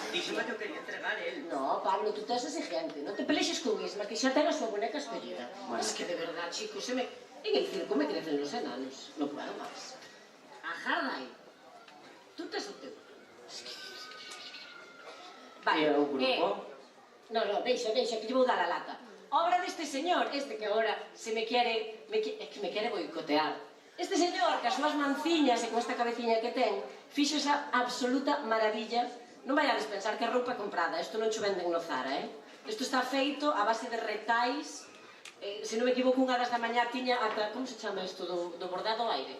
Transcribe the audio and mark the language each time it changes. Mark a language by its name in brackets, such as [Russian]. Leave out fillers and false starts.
[Galician] Díxeme que o quería entregar él. [Spanish] No, Pablo, tú estás exigente. [Galician] Non te pelexes con Isma, que xa ten a súa boneca escollida. [Spanish] Bueno. Es que de verdad, chicos, en el circo me crecen los enanos. No puedo más. Ajá, Dai. [Galician] Tú tes o teu. E o grupo? No, deixa, que lle vou dar a lata. Obra deste señor, este que agora se me quere boicotear. Este señor, que as súas manciñas e con esta cabeciña que ten, fixo esa absoluta maravilla. Non vayades pensar que é roupa comprada, isto non cho venden no Zara, Isto está feito a base de retais. Se non me equivoco, unha das da mañá tiña ata, como se chama isto, do bordado ao aire?